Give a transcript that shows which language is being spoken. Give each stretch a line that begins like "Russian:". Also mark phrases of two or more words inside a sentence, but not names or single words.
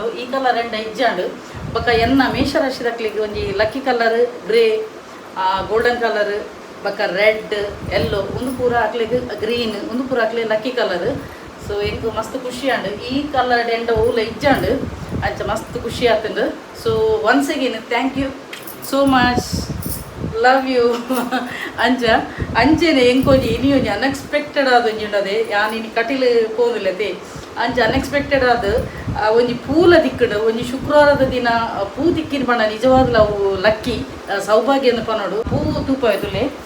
Tulu: ಈ ಕಲರ್ ಎಂಡ ಇಜ್ಜಾಂಡು ಬೊಕ್ಕ ಎನ್ನ ಮೇಷರಾಶಿ ದಕ್ಲಿಗೆ ಒಂಜಿ
English: lucky colour grey golden colour
Tulu: ಬೊಕ್ಕ
English: red yellow
Tulu: ಒಂದು ಪೂರ ಹಾಕ್ಲಿಕ್ಕೆ ಗ್ರೀನ್ ಒಂದು ಪೂರ ಹಾಕ್ಲಿ
English: lucky colour.
Tulu: ಸೊ ಎಂಕು ಮಸ್ತ್ ಖುಷಿ ಆಂಡು ಈ ಕಲರ್ ಎಂಡ ಊಲ ಇಜ್ಜಾಂಡು ಅಂಚ ಮಸ್ತ್ ಖುಷಿ ಆತಂಡು.
English: so once again thank you so much, love you
Tulu: ಅಂಚ ಅಂಚೆನೆ ಎಂಕೊಂಜಿ ಇನಿ ಒಂಜಿ ಅನ್ಎಕ್ಸ್ಪೆಕ್ಟೆಡ್ ಆದ ಒಂಜಿ ಉಂಡದೆ ಯಾನ್ ಇನಿ ಕಟೀಲ್ ಪೋದಿಲ್ಲತೆ ಅಂಚ ಅನ್ಎಕ್ಸ್ಪೆಕ್ಟೆಡ್ ಆದ ಒಂಜಿ ಪೂಲ ದಿಕ್ಕಡು ಒಂಜಿ ಶುಕ್ರವಾರದ ದಿನ ಪೂ ದಿಕ್ಕಿನ ಪಂಡ ನಿಜವಾಗ್ಲೂ ಅವು ಲಕ್ಕಿ ಸೌಭಾಗ್ಯ ಅಂತ ಪನ್ನೋಡು ಪೂ ತೂಪ ತುಲೆ